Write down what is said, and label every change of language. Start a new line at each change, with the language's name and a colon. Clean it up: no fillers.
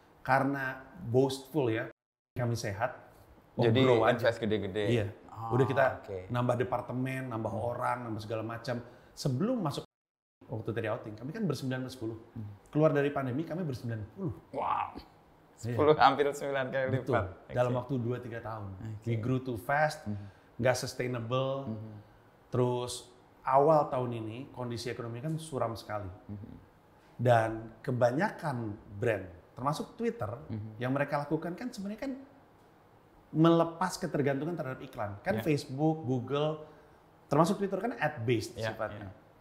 Indonesian: Karena boastful ya, kami sehat. Jadi grow aja. invest gede-gede. Iya. Udah kita nambah departemen, nambah orang, nambah segala macam. Sebelum masuk waktu tadi outing, kami kan ber-9-10. Keluar dari pandemi kami ber-90. Wow. 10 hampir 9 kali lipat. Dalam waktu 2-3 tahun.
English: We grew too fast,
Indonesian: nggak
English: sustainable.
Indonesian: Terus awal tahun ini kondisi ekonomi kan suram sekali. Dan kebanyakan brand, termasuk Twitter, yang mereka lakukan kan sebenarnya kan melepas ketergantungan terhadap iklan. Kan Facebook, Google, termasuk Twitter kan ad-based sifatnya.